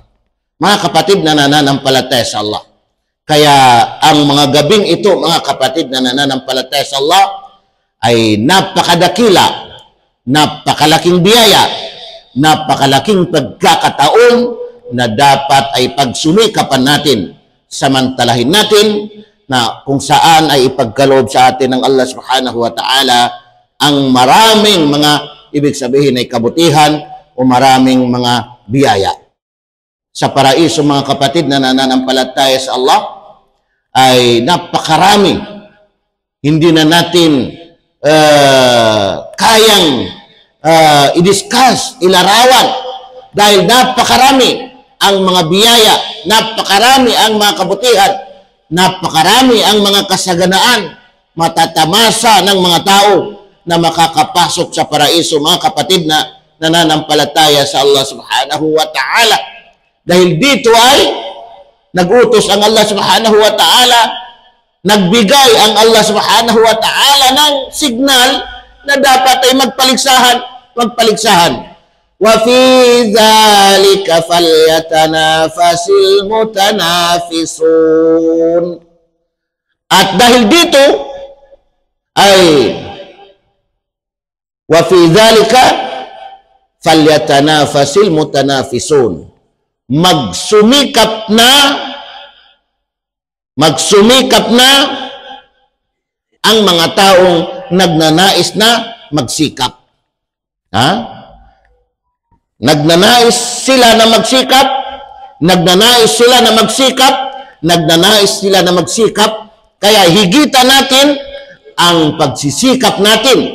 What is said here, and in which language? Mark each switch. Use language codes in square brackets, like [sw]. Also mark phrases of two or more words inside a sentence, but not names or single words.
[tl] Mga kapatid na nananampalataya sa Allah. Kaya ang mga gabing ito, mga kapatid na nananampalataya sa Allah, ay napakadakila, napakalaking biyaya, napakalaking pagkakataon na dapat ay pagsumikapan natin, samantalahin natin, na kung saan ay ipagkaloob sa atin ng Allah [ar] سبحانه وتعالى [tl] ang maraming mga ibig sabihin ay kabutihan o maraming mga biyaya. Sa paraiso, mga kapatid na nananampalataya sa Allah, ay napakarami. Hindi na natin kayang i-discuss, ilarawan, dahil napakarami ang mga biyaya, napakarami ang mga kabutihan, napakarami ang mga kasaganaan, matatamasa ng mga tao na makakapasok sa paraiso, mga kapatid na nananampalataya sa Allah [ar] سبحانه وتعالى. [tl] Dahil dito ay nag-utos ang Allah [ar] سبحانه وتعالى, [tl] nagbigay ang Allah [ar] سبحانه وتعالى [tl] ng signal na dapat ay magpaligsahan. [ar] وفي ذلك فليتنافس المتنافسون. [tl] At dahil dito ay [ar] وفي ذلك فليتنافس المتنافسون. [tl] Magsumikap na ang mga taong nagnanais na magsikap. Nagnanais sila na magsikap, kaya higitan natin ang pagsisikap natin.